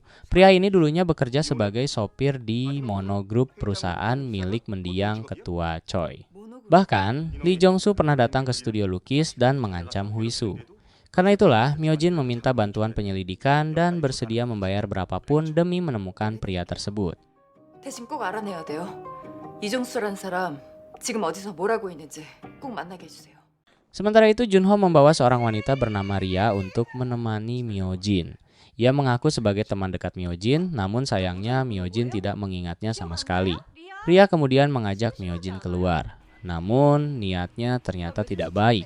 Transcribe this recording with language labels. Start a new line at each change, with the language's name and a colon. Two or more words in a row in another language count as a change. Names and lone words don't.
Indonesian: Pria ini dulunya bekerja sebagai sopir di monogrup perusahaan milik mendiang ketua Choi. Bahkan, Lee Jong-soo pernah datang ke studio lukis dan mengancam Huisu. Karena itulah, Myojin meminta bantuan penyelidikan dan bersedia membayar berapapun demi menemukan pria tersebut.
Korean: 대신 꼭 알아내야 돼요. 이종수란 사람 지금 어디서 뭘 하고 있는지 꼭 만나게 해주세요.
Indonesian: Sementara itu, Junho membawa seorang wanita bernama Ria untuk menemani Myojin. Ia mengaku sebagai teman dekat Myojin, namun sayangnya Myojin tidak mengingatnya sama sekali. Pria kemudian mengajak Myojin keluar. Namun niatnya ternyata tidak baik.